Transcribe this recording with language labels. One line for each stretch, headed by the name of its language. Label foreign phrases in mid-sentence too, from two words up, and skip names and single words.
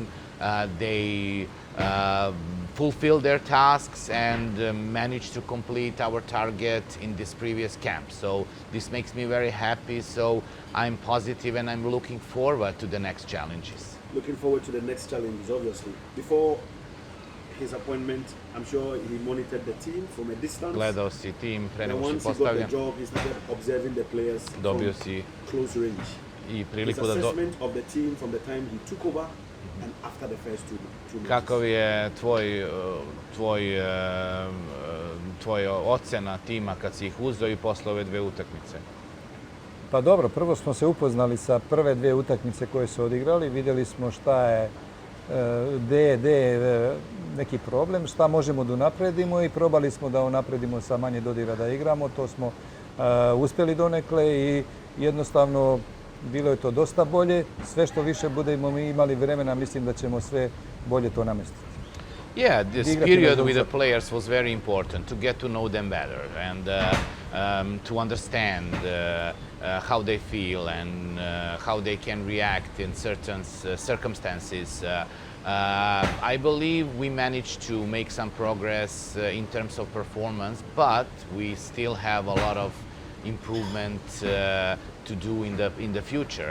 English: They fulfill their tasks and manage to complete our target in this previous camp. So this makes me very happy. So I'm positive and I'm looking forward to the next challenges. Looking forward to the next challenges, obviously. Before his appointment, I'm sure he monitored the team from a distance.
Serbian: Gledao si tim pre
English: And
Serbian: nego si
English: once he got
Serbian: postavljen.
English: the job, he started observing the players
Serbian: Dobio
English: from
Serbian: si
English: close range.
Serbian: i
English: His
Serbian: priliku da
English: assessment of the team from the time he took over and after the first two matches?
Serbian: Kakav je tvoj ocena tima kad si ih uzeo i posle ove dve utakmice? Pa dobro, prvo smo se upoznali sa prve dvije utakmice koje su odigrali. Vidjeli smo šta je, gdje je neki problem, šta možemo da unapredimo i probali smo da unapredimo sa manje dodira da igramo. To smo uspjeli donekle i jednostavno bilo je to dosta bolje. Sve što više budemo mi imali vremena, mislim da ćemo sve bolje to namestiti.
English: Yeah, this period with the players was very important to get to know them better and to understand how they feel and how they can react in certain circumstances. I believe we managed to make some progress in terms of performance, but we still have a lot of improvement to do in the future.